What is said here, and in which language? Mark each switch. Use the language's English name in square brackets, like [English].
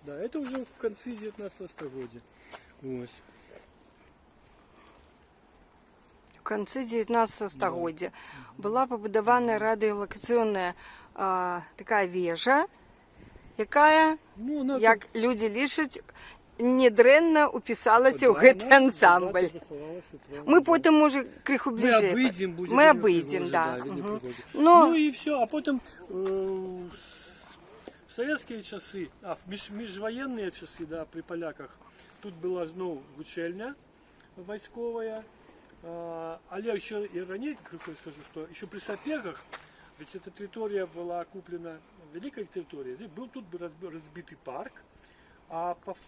[Russian] Да, это уже в конце 19 стагоддзя. Вот. [Belarusian] В конце 19 стагоддзя была побудована радиолокационная такая вежа, якая, як люди лічаць, недрэнна упісалася ў гэты ансамбль. Мы потым, можа, крыху бліжэй. Мы абыдзем, да. [Russian] Ну и все, а потом в советские часы, в межвоенные часы, да, при поляках, [Belarusian] тут была зноў вучэльня войсковая, [Russian] але еще и ранее, крыху скажу, что еще при Сапегах, ведь эта территория была куплена, великая территория, здесь был тут разбитый парк, а